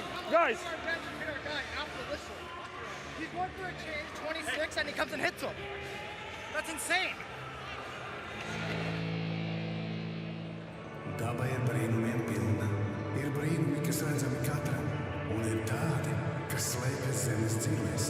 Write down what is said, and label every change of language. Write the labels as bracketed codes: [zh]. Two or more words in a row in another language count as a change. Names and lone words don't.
[en] Guys. He's going for a change, 26, and he comes and hits him. That's insane. [lv] Dabei ir brīnumiem pilna, ir brīnumi, kas redzami katram, un ir tādi, kas slēpjas zemes dzīvēs.